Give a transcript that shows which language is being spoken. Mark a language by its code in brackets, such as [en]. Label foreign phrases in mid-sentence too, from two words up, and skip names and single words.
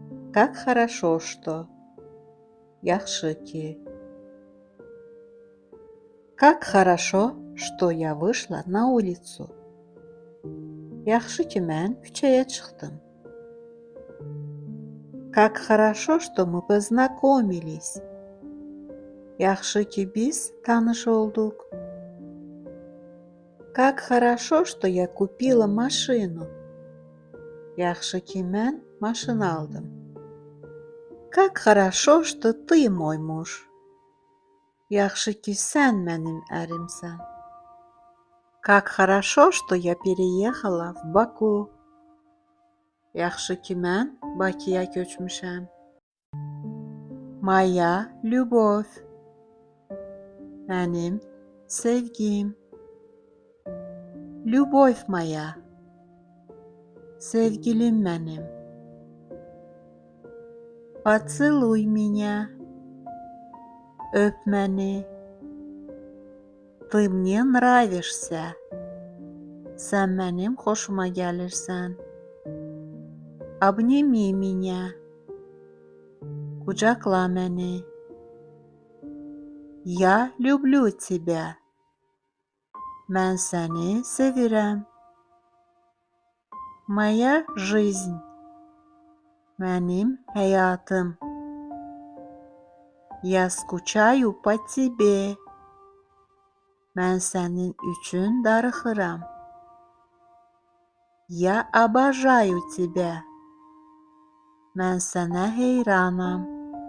[ru] Как хорошо, что. [az] Yaxşı ki. [ru] Как хорошо, что я вышла на улицу. [az] Yaxşı ki mən küçəyə çıxdım. [ru] Как хорошо, что мы познакомились. [az] Yaxşı ki biz tanış olduq. [ru] Как хорошо, что я купила машину. [az] Yaxşı ki mən maşın aldım. [ru] Как хорошо, что ты мой муж. [az] Yaxşı ki sən mənim ərimsən. [ru] Как хорошо, что я переехала в Баку. [az] Yaxşı ki mən Bakıya köçmüşəm. [ru] Моя любовь. [az] Mənim sevgim. [ru] Любовь моя. [az] Sevgilim mənim. [ru] Поцелуй меня. [az] Öp məni. [ru] Ты мне нравишься. [az] Sən mənim xoşuma gəlirsən. [ru] Обними меня. [az] Qucaqla məni. [ru] Я люблю тебя. [az] Mən səni sevirəm. [ru] Моя жизнь. [az] Mənim həyatım. [ru] Я скучаю по тебе. [az] Mən sənin üçün darıxıram. [ru] Я обожаю тебя. [az] Mən sənə heyranam.